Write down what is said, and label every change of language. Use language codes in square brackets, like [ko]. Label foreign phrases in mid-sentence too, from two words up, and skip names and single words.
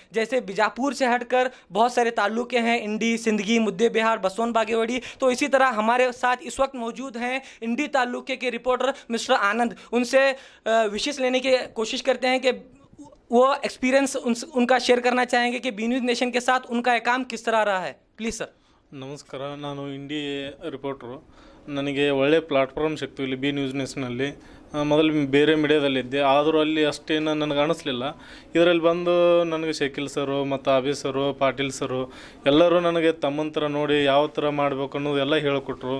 [hi] जैसे बीजापुर से हटकर बहुत सारे ताल्लुके हैं, इंडी, सिंदगी, मुद्दे बिहार, बसोन बागेवड़ी। तो इसी तरह हमारे साथ इस वक्त मौजूद हैं इंडी ताल्लुके के रिपोर्टर मिस्टर आनंद। उनसे विशेष लेने की कोशिश करते हैं कि वो एक्सपीरियंस उनका शेयर करना चाहेंगे कि बी न्यूज़ नेशन के साथ उनका ये काम किस तरह रहा है। प्लीज़ सर। [kn] ನಮಸ್ಕಾರ, ನಾನು ಇಂಡಿ ರಿಪೋರ್ಟ್ರು. ನನಗೆ ಒಳ್ಳೆ ಪ್ಲಾಟ್ಫಾರ್ಮ್ ಸಿಕ್ತು ಇಲ್ಲಿ ಬಿ ನ್ಯೂಸ್ ನೇಷನಲ್ಲಿ. ಮೊದಲು ಬೇರೆ ಮೀಡಿಯಾದಲ್ಲಿದ್ದೆ, ಆದರೂ ಅಲ್ಲಿ ಅಷ್ಟೇನು ನನಗೆ ಅನ್ನಿಸ್ಲಿಲ್ಲ. ಇದರಲ್ಲಿ ಬಂದು ನನಗೆ ಶಕೀಲ್ ಸರು ಮತ್ತು ಅಭಿ ಸರು, ಪಾಟೀಲ್ ಸರು ಎಲ್ಲರೂ ನನಗೆ ತಮ್ಮನ ಥರ ನೋಡಿ ಯಾವ ಥರ ಮಾಡಬೇಕು ಅನ್ನೋದು ಎಲ್ಲ ಹೇಳಿಕೊಟ್ರು.